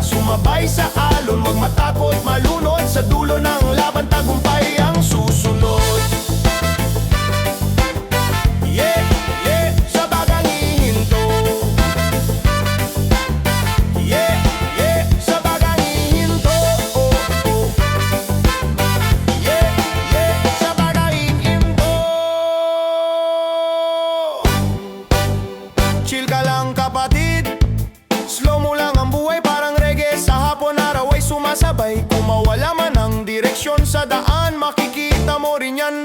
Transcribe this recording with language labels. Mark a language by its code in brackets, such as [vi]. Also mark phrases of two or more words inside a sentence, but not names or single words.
[tl] Sumabay sa alon, huwag matakot malunod. Sa dulo ng laban tagumpay ang susunod. [en] Yeah, yeah, [tl] sa bagang hihinto. [en] Yeah, yeah, [tl] sa bagang hihinto. [en] Oh, oh. Yeah, yeah, [tl] sa bagang hihinto. Chill ka lang kapatid, slow mo lang ang buhay parang reggae. Sa hapon araw ay sumasabay. Kung mawala man ang direksyon sa daan, makikita mo rin yan.